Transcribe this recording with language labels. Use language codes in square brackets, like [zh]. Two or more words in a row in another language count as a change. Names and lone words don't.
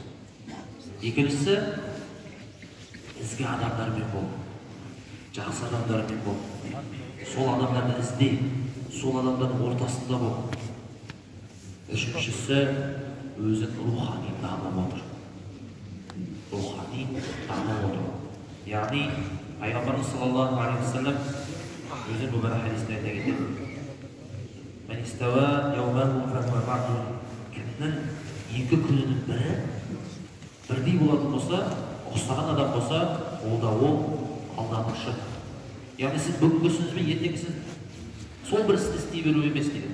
[kk] Екіншісі, ізгі адамдармен бол, жақсы адамдармен бол. Сол адамдарды іздей, сол адамдардың ортасында бол. Үшіншісі, өзін рухани дамып отыр. Рухани дамып отыр. Яғни, пайғамбарымыз [ar] صلى الله عليه وسلم [kk] өзі бұл бір хадисте айта кетеді. [ar] من استوى يوماه فهو مغبون. [kk] Кімнің екі күнінің бірі бірдей болатын болса, ұқсаған адам болса, ол да ол алданушы. Яғни сіз бүгінгі ісіңізбен ертеңгісін сол бір істі істей беру емес дейді.